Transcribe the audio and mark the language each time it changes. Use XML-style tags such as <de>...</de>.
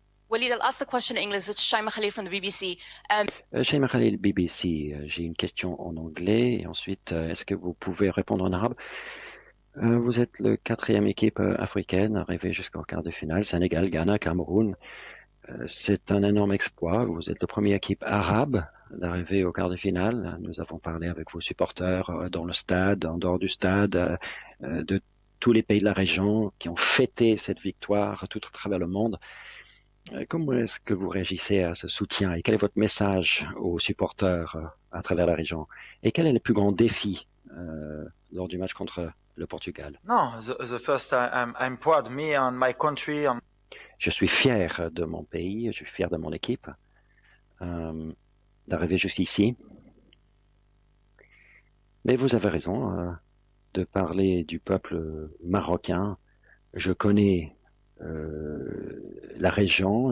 <en>Walid, I'll ask the question in English. It's Shaima Khalil from the BBC. Shaima Khalil, BBC.</en> <fr>J'ai une question en anglais et ensuite, est-ce que vous pouvez répondre en arabe? Vous êtes le 4e équipe africaine arrivée jusqu'en quart de finale. Sénégal, Ghana, Cameroun. C'est un énorme exploit. Vous êtes le premier équipe arabe d'arriver au quart de finale. Nous avons parlé avec vos supporters dans le stade, en dehors du stade, de tous les pays de la région qui ont fêté cette victoire tout à travers le monde. Comment est-ce que vous réagissez à ce soutien et quel est votre message aux supporters à travers la région? Et quel est le plus grand défi lors du match contre le Portugal?</fr> <en>Non, the first I'm proud, me and my country.</en> <fr>Je suis fier de mon pays, je suis fier de mon équipe d'arriver jusqu'ici. Mais vous avez raison de parler du peuple marocain. Je connais la région.</fr>